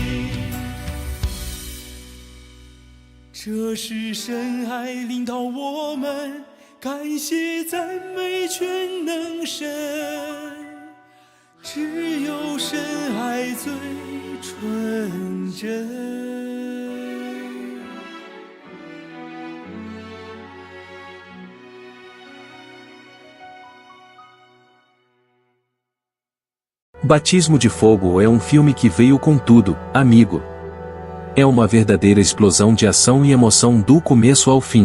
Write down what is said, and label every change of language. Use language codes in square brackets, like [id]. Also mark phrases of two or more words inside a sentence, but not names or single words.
[zh] 这是神爱领导我们，感谢赞美全能神，只有神爱最纯真。 [pt] Batismo de Fogo é um filme que veio com tudo, amigo. É uma verdadeira explosão de ação e emoção do começo ao fim.